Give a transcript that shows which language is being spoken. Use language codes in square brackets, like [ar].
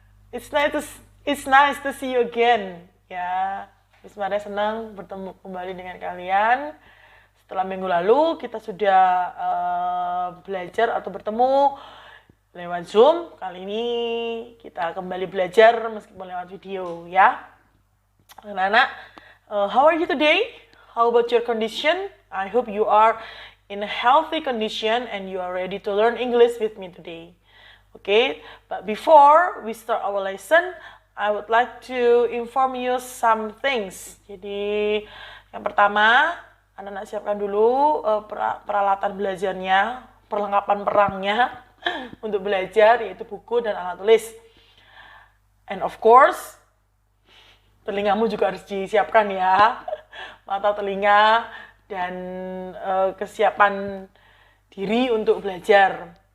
[en] It's nice to see you again. [id] Ya, Miss Maria senang bertemu kembali dengan kalian. Setelah minggu lalu kita sudah belajar atau bertemu lewat Zoom. Kali ini kita kembali belajar meskipun lewat video, ya. [en] Anak-anak, how are you today? How about your condition? I hope you are in a healthy condition and you are ready to learn English with me today. Okay, but before we start our lesson, I would like to inform you some things. [id] Jadi yang pertama, anak-anak siapkan dulu peralatan belajarnya, perlengkapan perangnya untuk belajar, yaitu buku dan alat tulis. [en] And of course, [id] telingamu juga harus disiapkan ya, mata, telinga, dan kesiapan diri untuk belajar.